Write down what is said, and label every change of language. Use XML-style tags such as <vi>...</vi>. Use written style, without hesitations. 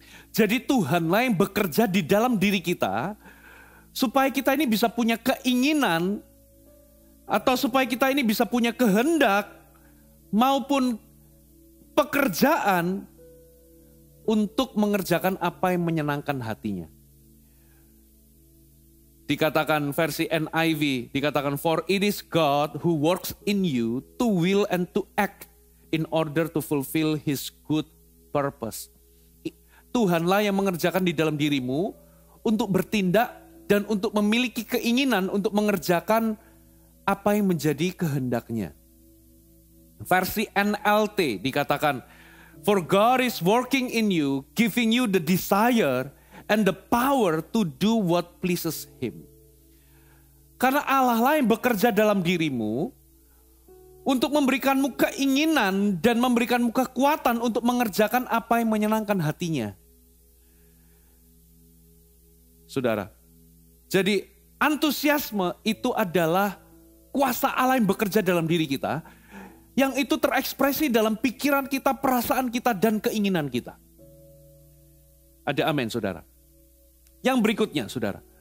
<id>Jadi Tuhanlah yang bekerja di dalam diri kita, supaya kita ini bisa punya keinginan, atau supaya kita ini bisa punya kehendak, maupun pekerjaan, untuk mengerjakan apa yang menyenangkan hatinya.</id> <en>Dikatakan versi NIV, dikatakan, for it is God who works in you to will and to act in order to fulfill his good purpose.</en> <id>Tuhanlah yang mengerjakan di dalam dirimu untuk bertindak dan untuk memiliki keinginan untuk mengerjakan apa yang menjadi kehendaknya.</id> <en>Versi NLT dikatakan, for God is working in you, giving you the desire and the power to do what pleases him.</en> <id>Karena Allah lah yang bekerja dalam dirimu untuk memberikanmu keinginan dan memberikanmu kekuatan untuk mengerjakan apa yang menyenangkan hatinya. Saudara, jadi antusiasme itu adalah kuasa Allah yang bekerja dalam diri kita, yang itu terekspresi dalam pikiran kita, perasaan kita, dan keinginan kita. Ada amin, saudara. Yang berikutnya, saudara.</id>